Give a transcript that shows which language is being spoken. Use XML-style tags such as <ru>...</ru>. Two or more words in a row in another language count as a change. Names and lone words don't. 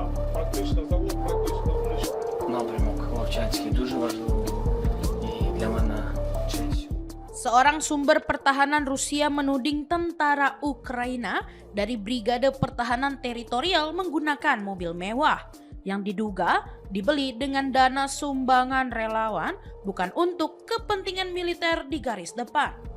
<uk>Практично завод, практично знищено. Напрямок Вовчанський дуже важливий і для мене честь.</uk> <id>Seorang sumber pertahanan Rusia menuding tentara Ukraina dari Brigade Pertahanan Teritorial menggunakan mobil mewah yang diduga dibeli dengan dana sumbangan relawan, bukan untuk kepentingan militer di garis depan.</id>